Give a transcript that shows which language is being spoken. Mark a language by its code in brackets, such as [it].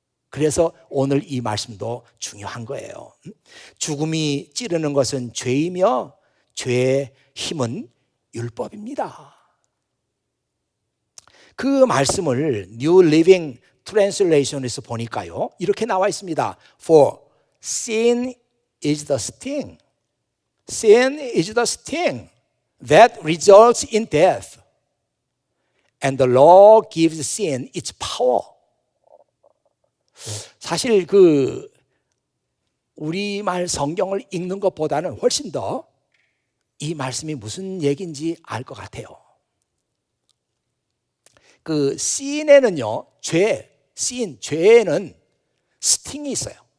[ko] 그래서 오늘 이 말씀도 중요한 거예요. 죽음이 찌르는 것은 죄이며 죄의 힘은 율법입니다. 그 말씀을 New Living Translation에서 보니까요, 이렇게 나와 있습니다. [en] For sin is the sting. Sin is the sting that results in death. And the law gives sin its power. [ko] 사실 그 우리말 성경을 읽는 것보다는 훨씬 더 이 말씀이 무슨 얘기인지 알 것 같아요. 그 sin에는요, 죄에는 스팅이 있어요.